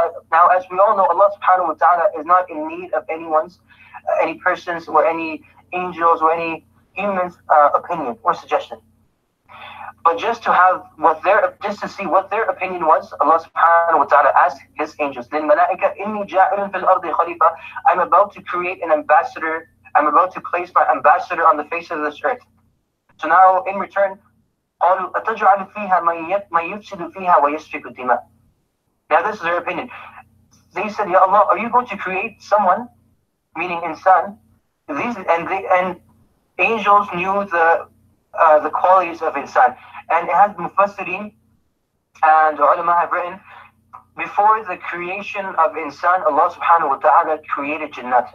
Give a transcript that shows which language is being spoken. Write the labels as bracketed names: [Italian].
[English] Now as we all know, Allah Subhanahu wa Ta'ala is not in need of any person's or any angels or any humans' opinion or suggestion. But just to see what their opinion was, Allah Subhanahu wa Ta'ala asked his angels, [Arabic] لِلْمَلَائِكَةِ إِنِّي جَاعِلٌ فِي الْأَرْضِ خَلِيفَةً, [English] I'm about to create an ambassador. I'm about to place my ambassador on the face of this earth. So now, in return, [Arabic] قالوا أتجعل فيها من يفسد فيها ويسفك الدماء. [English] Now this is their opinion. They said, Ya Allah, are you going to create someone, meaning insan, and angels knew the qualities of insan. And it has Mufassirin and ulama have written, before the creation of insan, Allah subhanahu wa ta'ala created jinnat.